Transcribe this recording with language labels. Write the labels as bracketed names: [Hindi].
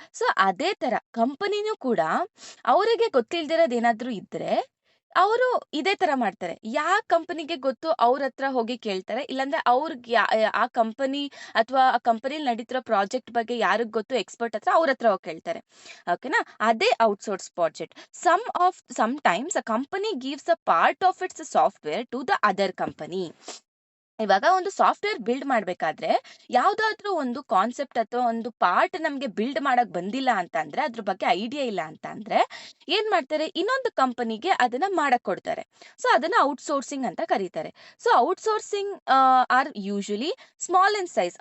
[Kannada] So, ಅದೇ ತರ ಕಂಪನಿನೂ ಕೂಡ ಅವರಿಗೆ ಗೊತ್ತಿಲ್ದಿರೋದೇನಾದ್ರೂ ಇದ್ರೆ, ಅವರು ಇದೇ ತರ ಮಾಡ್ತಾರೆ. ಕಂಪನಿಗೆ ಗೊತ್ತು ಅವ್ರ ಹತ್ರ ಹೋಗಿ ಕೇಳ್ತಾರೆ. ಇಲ್ಲಾಂದ್ರೆ ಅವ್ರಿಗೆ ಆ ಕಂಪನಿ ಅಥವಾ ಆ ಕಂಪನಿಲಿ ನಡೀತಿರೋ ಪ್ರಾಜೆಕ್ಟ್ ಬಗ್ಗೆ ಯಾರಿಗ್ ಗೊತ್ತು ಎಕ್ಸ್‌ಪರ್ಟ್ ಹತ್ರ ಅವ್ರ ಹತ್ರ ಹೋಗಿ ಕೇಳ್ತಾರೆ. ಓಕೆನಾ? ಅದೇ outsource project. [English] Sometimes a company gives a part of its software to the other company. [Kannada] ಇವಾಗ ಒಂದು ಸಾಫ್ಟ್‌ವೇರ್ ಬಿಲ್ಡ್ ಮಾಡ್ಬೇಕಾದ್ರೆ, ಯಾವ್ದಾದ್ರೂ ಒಂದು ಕಾನ್ಸೆಪ್ಟ್ ಅಥವಾ ಒಂದು ಪಾರ್ಟ್ ನಮ್ಗೆ ಬಿಲ್ಡ್ ಮಾಡಕ್ ಬಂದಿಲ್ಲ ಅಂತ ಅಂದ್ರೆ, ಅದ್ರ ಬಗ್ಗೆ ಐಡಿಯಾ ಇಲ್ಲ ಅಂತ ಅಂದ್ರೆ, ಏನ್ ಮಾಡ್ತಾರೆ? ಇನ್ನೊಂದು ಕಂಪನಿಗೆ ಅದನ್ನ ಮಾಡಕ್ ಕೊಡ್ತಾರೆ. ಸೊ, ಅದನ್ನ ಔಟ್‌ಸೋರ್ಸಿಂಗ್ ಅಂತ ಕರೀತಾರೆ. [English] So, outsourcing are usually small in size.